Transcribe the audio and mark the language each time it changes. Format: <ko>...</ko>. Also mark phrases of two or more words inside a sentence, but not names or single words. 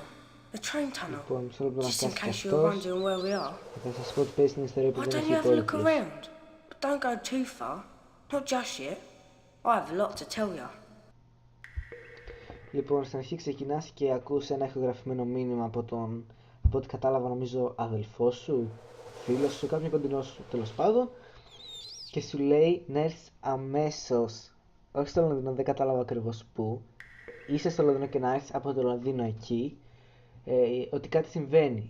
<en>The train tunnel.</en> <el>Λοιπόν, μισό λεπτό να</el> <en>Just in</en> <el>φτάσει</el> <en>case</en> <el>και</el> <en>you're</en> <el>αυτός.</el> <en>wondering where we are.</en> <el>Και θα σας πω ότι παίζει την ιστορία που</el> <en>Why</en> <el>δεν</el> <en>don't</en> <el>έχει</el> <en>you have a look</en> <el>υπότιτλους.</el> <en>around? But don't go too far. Not just yet. I have a lot to tell you.</en> <el>Λοιπόν, στην αρχή ξεκινάς και ακούς ένα ηχογραφημένο μήνυμα από τον, από ό,τι κατάλαβα, νομίζω αδελφό σου, φίλος σου, κάποιον κοντινό σου, τέλος πάντων, και σου λέει να έρθεις αμέσως, όχι στο Λονδίνο, δεν κατάλαβα ακριβώς πού, είσαι στο Λονδίνο και να έρθεις από το Λονδίνο εκεί, ότι κάτι συμβαίνει.</el>